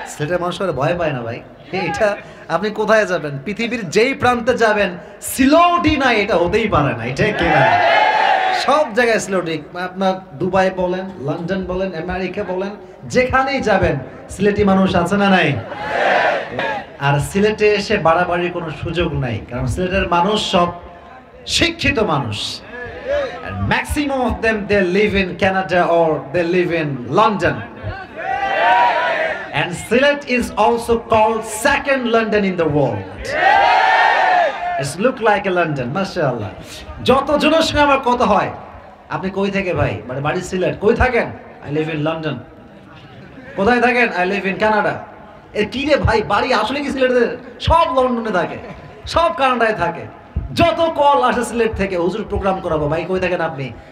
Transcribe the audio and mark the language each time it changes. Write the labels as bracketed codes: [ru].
[bn] সিলেটের মানুষ ভয় পায় না ভাই, এটা আপনি কোথায় যাবেন, পৃথিবীর যেই প্রান্তে যাবেন সিলহটি না এটা হতেই পারে না, এটা কেনা সব জায়গায় সিলেটি। আপনার দুবাই বলেন, লন্ডন বলেন, আমেরিকা বলেন, যেখানেই যাবেন সিলেটি মানুষ আছে না নাই? আর সিলেটে এসে বাড়াবাড়ির কোনো সুযোগ নাই, কারণ সিলেটের মানুষ সব শিক্ষিত মানুষ। [en] And maximum of them they live in Canada or they live in London. And Sylhet is also called second London in the world. It's look like a London, mashallah. [bn] যত জনের সঙ্গে আমার কথা হয়, আপনি কই থেকে ভাই? মানে বাড়ি সিলেট। কই থাকেন? [en] I live in London. [bn] কোথায় থাকেন? [en] I live in Canada. [bn] এ কি রে ভাই, বাড়ি আসলে কি সিলেটে? সব লন্ডনে থাকে, সব কানাডায় থাকে। যত কল আসে সিলেট থেকে, হুজুর প্রোগ্রাম করাবো, ভাই কই থাকেন আপনি?